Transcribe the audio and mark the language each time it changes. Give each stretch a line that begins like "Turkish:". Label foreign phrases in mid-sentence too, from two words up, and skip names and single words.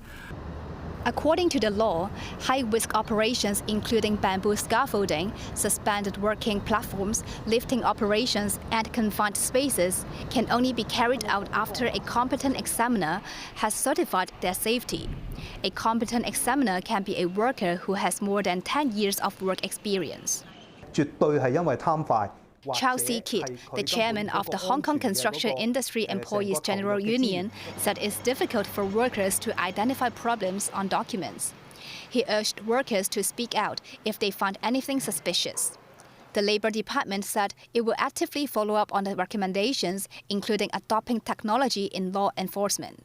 English: According to the law, high-risk operations including bamboo scaffolding, suspended working platforms, lifting operations, and confined spaces can only be carried out after a competent examiner has certified their safety. A competent examiner can be a worker who has more than 10 years of work experience.
Cantonese: 絕對係因為貪快。
English: Chelsea Kidd, the chairman of the Hong Kong Construction Industry Employees General Union, said it's difficult for workers to identify problems on documents. He urged workers to speak out if they find anything suspicious. The Labor Department said it will actively follow up on the recommendations, including adopting technology in law enforcement.